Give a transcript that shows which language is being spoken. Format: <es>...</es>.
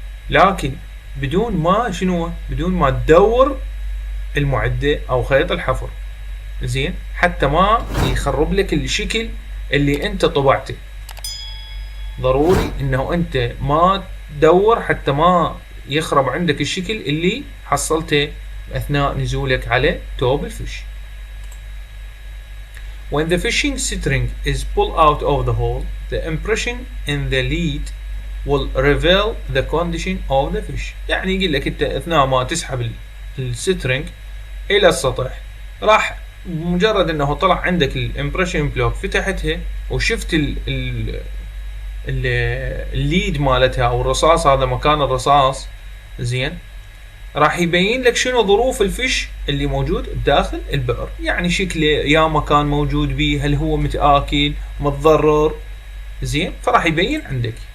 <ar>لكن بدون ما تدور المعدة او خيط الحفر، زين، حتى ما يخرب لك الشكل اللي انت طبعته. ضروري انه انت ما تدور حتى ما يخرب عندك الشكل اللي حصلته اثناء نزولك على توب الفيش.</ar> <en>When the fishing string is pulled out of the hole, the impression in the lead will reveal the condition of the fish.</en> <ar>يعني يقول لك انت اثناء ما تسحب السترنج الى السطح، راح مجرد انه طلع عندك الامبريشن بلوك فتحتها وشفت الليد مالتها او الرصاص، هذا مكان الرصاص، زين، راح يبين لك شنو ظروف الفيش اللي موجود داخل البئر، يعني شكله يا مكان موجود بيه، هل هو متآكل متضرر، زين، فراح يبين عندك.</ar>